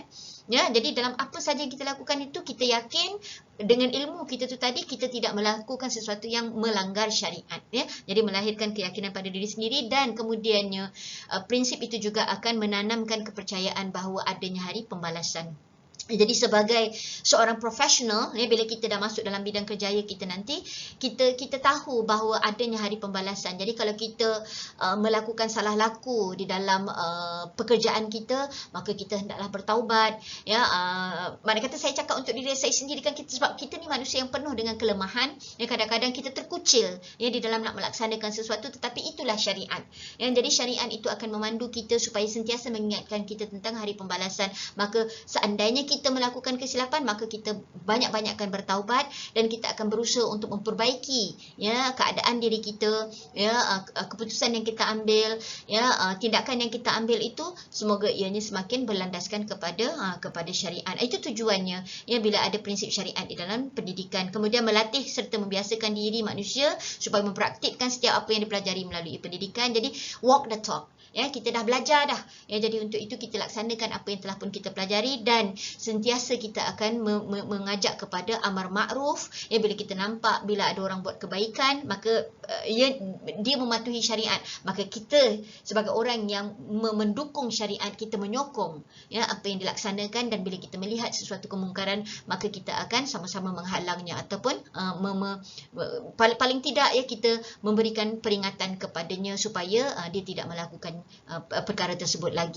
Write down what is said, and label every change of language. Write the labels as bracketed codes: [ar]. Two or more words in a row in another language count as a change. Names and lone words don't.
[ms] Ya, jadi dalam apa saja yang kita lakukan itu, kita yakin dengan ilmu kita tu tadi, kita tidak melakukan sesuatu yang melanggar syariat ya. Jadi melahirkan keyakinan pada diri sendiri, dan kemudiannya prinsip itu juga akan menanamkan kepercayaan bahawa adanya hari pembalasan. Jadi sebagai seorang profesional ya, bila kita dah masuk dalam bidang kerjaya kita nanti, kita tahu bahawa adanya hari pembalasan. Jadi kalau kita melakukan salah laku di dalam pekerjaan kita, maka kita hendaklah bertaubat ya. Mana kata saya cakap untuk diri saya sendiri kan, sebab kita ni manusia yang penuh dengan kelemahan ya, kadang-kadang kita terkucil ya di dalam nak melaksanakan sesuatu, tetapi itulah syariat ya. Jadi syariat itu akan memandu kita supaya sentiasa mengingatkan kita tentang hari pembalasan. Maka seandainya kita melakukan kesilapan, maka kita banyak-banyakkan bertaubat, dan kita akan berusaha untuk memperbaiki ya keadaan diri kita ya, keputusan yang kita ambil ya, tindakan yang kita ambil itu semoga ianya semakin berlandaskan kepada syariat. Itu tujuannya ya, bila ada prinsip syariat di dalam pendidikan. Kemudian melatih serta membiasakan diri manusia supaya mempraktikkan setiap apa yang dipelajari melalui pendidikan. Jadi [en] walk the talk [ms] ya, kita dah belajar dah ya, jadi untuk itu kita laksanakan apa yang telah pun kita pelajari, dan sentiasa kita akan mengajak kepada amar makruf ya. Bila kita nampak bila ada orang buat kebaikan, maka dia mematuhi syariat, maka kita sebagai orang yang mendukung syariat, kita menyokong ya apa yang dilaksanakan, dan bila kita melihat sesuatu kemungkaran, maka kita akan sama-sama menghalangnya, ataupun paling tidak ya, kita memberikan peringatan kepadanya supaya dia tidak melakukan perkara tersebut lagi.